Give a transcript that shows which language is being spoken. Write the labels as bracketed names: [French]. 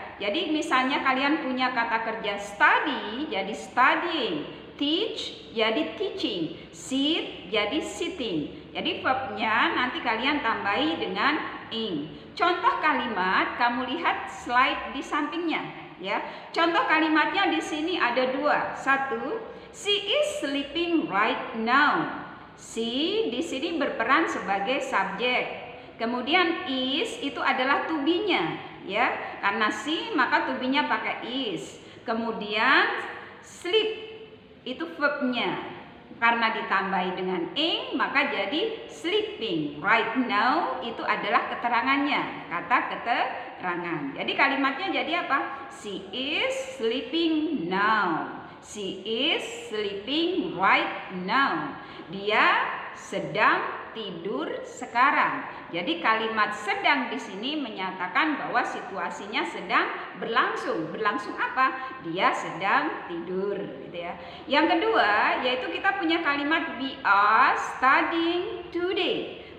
[Indonesian] Jadi misalnya kalian punya kata kerja study jadi studying, teach jadi teaching, sit jadi sitting. Jadi verbnya nanti kalian tambahi dengan ing. Contoh kalimat kamu lihat slide di sampingnya, ya. Contoh kalimatnya di sini ada dua. [English] Satu, she is sleeping right now. [Indonesian] She di sini berperan sebagai subjek. Kemudian is itu adalah to be-nya, ya. Karena she maka to be-nya pakai is. Kemudian sleep itu verbnya. Karena ditambahi dengan ing maka jadi sleeping. Right now itu adalah keterangannya, kata keterangan. Jadi kalimatnya jadi apa? [English] She is sleeping now. She is sleeping right now. [Indonesian] Dia sedang tidur sekarang. Jadi kalimat sedang di sini menyatakan bahwa situasinya sedang berlangsung. Berlangsung apa? Dia sedang tidur, gitu ya. Yang kedua yaitu kita punya kalimat [English] we are studying today.